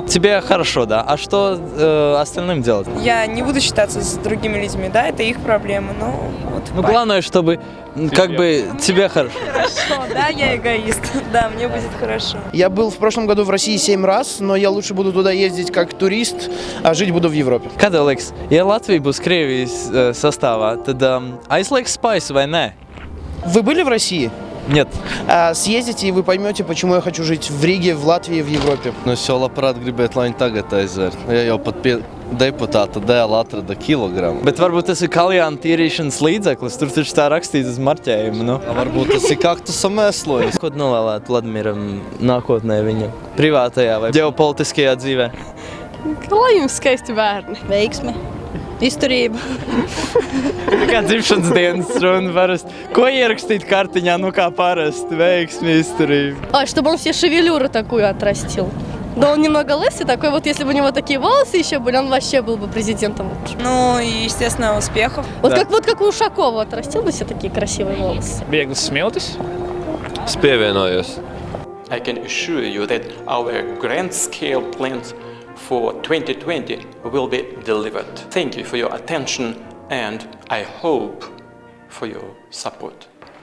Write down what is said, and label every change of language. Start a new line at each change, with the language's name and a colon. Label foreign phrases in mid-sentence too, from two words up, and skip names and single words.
Russian: Тебе хорошо, да? А что остальным делать? Я не буду считаться с другими людьми, да, это их проблемы, но вот. Ну главное, чтобы как бы тебе хорошо. Хорошо, да, я эгоист, да, мне будет хорошо. Я был в прошлом году в России 7 раз, но я лучше буду туда ездить как турист, а жить буду в Европе.
Latvian: Kā tev liekas, ja Latvija būs Krievijas sastāvā, tad aizlieks spaisu vai nē?
Russian: Вы были в России? Нет. Съездите, и вы поймете, почему я хочу жить в Риге, в Латвии, в Европе.
Latvian: Nu, es jau labprāt gribētu, lai viņi tagad aizver. Ja jau pat pie deputāta dēla atrada kilogramu. Bet varbūt tas ir kaljāna tīrīšanas līdzeklis, tur taču tā rakstīts uz marķējumu, nu. Varbūt tas ir kaktusa mēslojums. Ko tu novēlētu Vladimiram nākotnē viņa privātajā vai ģeopolitiskajā dzīvē? Lai jums skaisti bērni. Veiksmi, izturība. Kā dzimšanas dienas runa parasti. Ko ierakstīt kartiņā, ну kā parasti, veiksmi, izturība.
Russian: А, чтобы он все шевелюру такую отрастил. Да он немного лысый, такой вот, если бы у него такие волосы еще были, он вообще был бы президентом. Ну и, естественно, успехов. Вот, да. как у Ушакова отрастил бы все такие красивые волосы.
Latvian: Viegli smiltis. Es pievienojos.
English: I can assure you that our grand-scale plans for 2020 will be delivered. Thank you for your attention and I hope for your support.